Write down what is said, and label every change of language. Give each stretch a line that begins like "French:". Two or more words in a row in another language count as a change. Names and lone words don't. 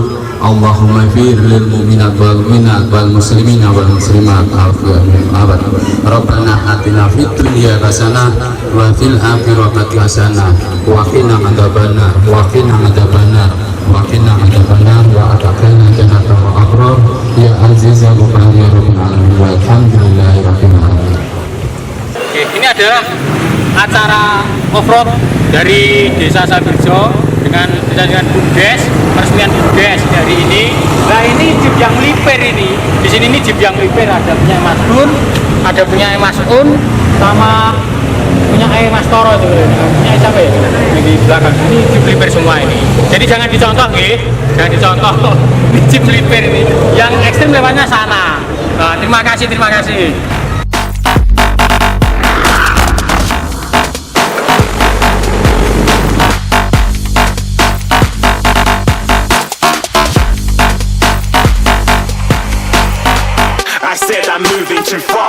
Arabic: اللهم اغفر للمؤمنات والمؤمنات والمسلمين والمسلمات أبد. ربنا آتنا في الدنيا حسنة وفي الآخرة حسنة وقنا عذاب النار وقنا عذاب النار وقنا عذاب النار وأدخلنا جنة والأبرار يا عزيز يا غفور يا رب العالمين والحمد لله رب العالمين.
Indonesian: Oke, ini adalah acara offroad dari Desa Sambirejo dengan Bumdes, peresmian Bumdes dari ini. Nah, ini jeep yang melipir ini. Di sini ini jeep yang melipir, ada punya Mas Gun, ada punya Mas Un, sama punya Mas Toro itu. Punya siapa ya? Di belakang ini jeep melipir semua ini. Jadi jangan dicontoh, nggih. Jangan dicontoh. Ini jeep melipir ini. Yang ekstrim lewatnya sana. Nah, terima kasih, terima kasih.
English: Said I'm moving too far.